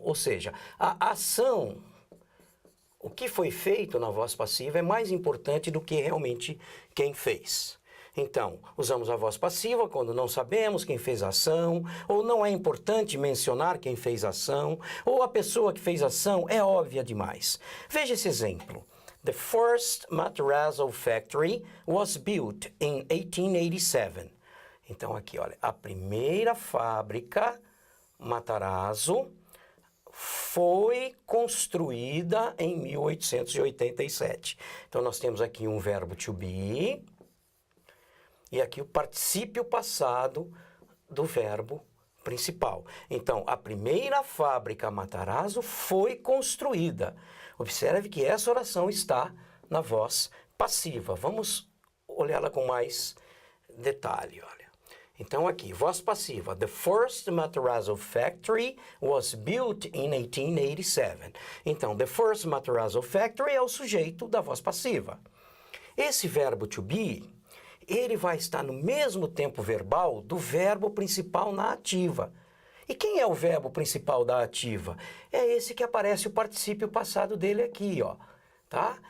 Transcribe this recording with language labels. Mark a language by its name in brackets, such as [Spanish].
[Portuguese] Ou seja, a ação, o que foi feito na voz passiva é mais importante do que realmente quem fez. Então, usamos a voz passiva quando não sabemos quem fez a ação, ou não é importante mencionar quem fez a ação, ou a pessoa que fez a ação é óbvia demais. Veja esse exemplo. [English] The first Matarazzo factory was built in 1887. [Portuguese] Então aqui, olha, a primeira fábrica Matarazzo foi construída em 1887. Então nós temos aqui um verbo to be e aqui o particípio passado do verbo principal. Então, a primeira fábrica Matarazzo foi construída. Observe que essa oração está na voz passiva. Vamos olhá-la com mais detalhe, olha. Então, aqui, voz passiva. [English] The first Matarazzo factory was built in 1887. [Portuguese] Então, [English] the first Matarazzo factory [Portuguese] é o sujeito da voz passiva. Esse verbo to be, ele vai estar no mesmo tempo verbal do verbo principal na ativa. E quem é o verbo principal da ativa? É esse que aparece o particípio passado dele aqui, ó, tá?